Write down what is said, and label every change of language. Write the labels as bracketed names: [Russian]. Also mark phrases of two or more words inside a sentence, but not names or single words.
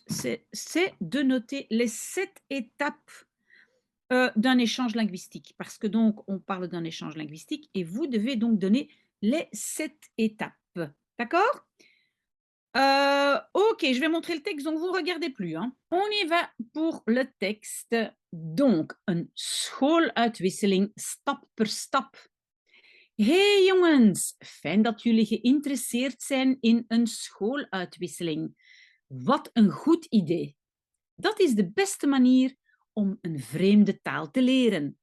[French] C'est de noter les 7 étapes, d'un échange linguistique parce que donc on parle d'un échange linguistique et vous devez donc donner les 7 étapes. D'accord? OK, je vais montrer le texte, donc vous regardez plus, hein. On y va pour le texte. Donc, [Dutch] een schooluitwisseling stap per stap. Hey jongens, fijn dat jullie geïnteresseerd zijn in een schooluitwisseling. Wat een goed idee. Dat is de beste manier om een vreemde taal te leren.